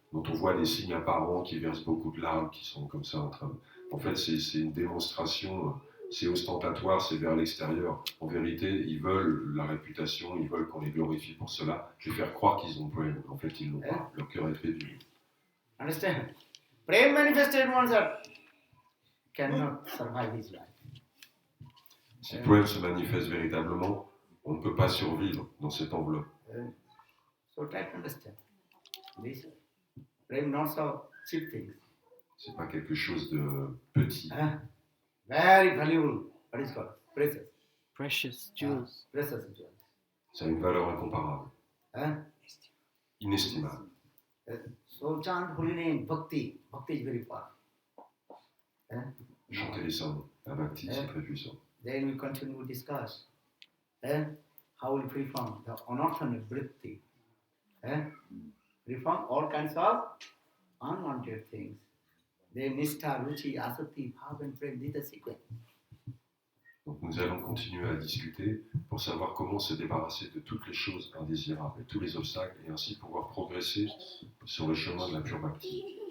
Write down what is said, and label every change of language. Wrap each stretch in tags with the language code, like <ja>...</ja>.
<fr>dont on voit les signes apparents qui versent beaucoup de larmes, qui sont comme ça en train de... En fait, c'est une démonstration, c'est ostentatoire, c'est vers l'extérieur. En vérité, ils veulent la réputation, ils veulent qu'on les glorifie pour cela. Je vais faire croire qu'ils ont prem. En fait, ils l'ont pas. Leur cœur est très dur.</fr> <en>Understand? Prem manifested ones cannot survive his life.</en> <fr>Si le prem se manifeste véritablement, on ne peut pas survivre dans cette enveloppe.</fr> <en>So try to understand. This prem not so cheap things.</en> <fr>C'est pas quelque chose de petit.</fr> <en>Very valuable. What is called? Precious. Precious jewels. Precious jewels.</en> <fr>Ça a une valeur incomparable, inestimable.</fr> <en>So chant holy name, bhakti. Bhakti is very powerful.</en> <fr>Chanter les saints, la bhakti, c'est très puissant.</fr> <en>Then we continue to discuss how we free from the unwanted vritti. Free from all kinds of unwanted things. Then nishtha, ruchi, asati, bhav and prem. This is the sequence.</en> <fr>Donc nous allons continuer à discuter pour savoir comment se débarrasser de toutes les choses indésirables, tous les obstacles, et ainsi pouvoir progresser sur le chemin de la pure bhakti.</fr>